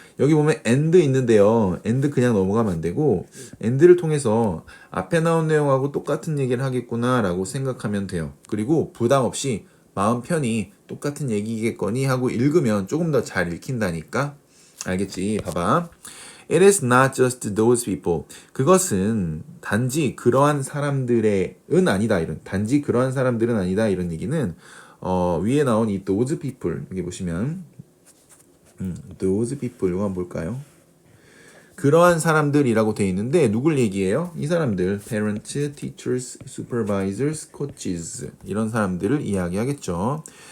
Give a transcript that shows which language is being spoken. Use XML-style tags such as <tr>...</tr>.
<ko>여기 보면 and 있는데요. and 그냥 넘어가면 안 되고 and를 통해서 앞에 나온 내용하고 똑같은 얘기를 하겠구나 라고 생각하면 돼요. 그리고 부담 없이 마음 편히 똑같은 얘기겠거니 하고 읽으면 조금 더 잘 읽힌다니까. 알겠지? 봐봐.</ko> <en>It is not just those people.</en> <ko>그것은 단지 그러한 사람들은 아니다. 단지 그러한 사람들은 아니다. 이런 얘기는 위에 나온 이</ko> <en>those people</en> <ko>여기 보시면 those people 이거 한번 볼까요? 그러한 사람들이라고 돼 있는데 누굴 얘기해요? 이 사람들 parents, teachers, supervisors, coaches 이런 사람들을 이야기하겠죠.</ko>